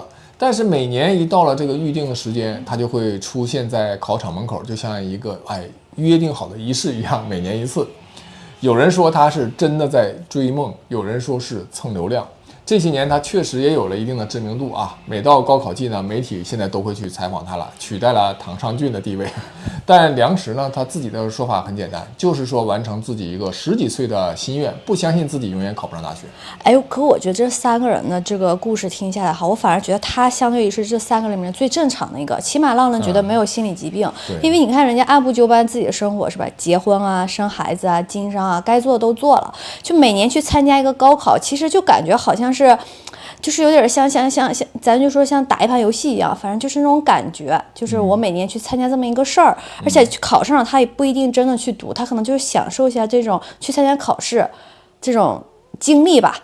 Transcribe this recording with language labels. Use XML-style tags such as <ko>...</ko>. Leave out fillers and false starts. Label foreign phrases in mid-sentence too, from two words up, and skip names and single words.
<zh>但是每年一到了這個預定的時間，他就會出現在考場門口，就像一個約定好的儀式一樣，每年一次。有人說他是真的在追夢，有人說是蹭流量。這些年他確實也有了一定的知名度啊，每到高考季呢，媒體現在都會去採訪他了，取代了唐尚俊的地位。但梁實呢，他自己的說法很簡單，就是說完成自己一個10幾歲的心願，不相信自己永遠考不上大學。可我覺得這3個人的這個故事聽下來哈，我反而覺得他相對於是這3個裡面最正常的一個，起碼讓人覺得沒有心理疾病。因為你看人家按部就班自己的生活是吧，結婚啊、生孩子啊、經商啊，該做的都做了，就每年去參加一個高考，其實就感覺好像就是有點像，咱就說像打一盤遊戲一樣，反正就是那種感覺，就是我每年去參加這麼一個事兒，而且考上了他也不一定真的去讀，他可能就是享受一下這種去參加考試這種經歷吧。</zh>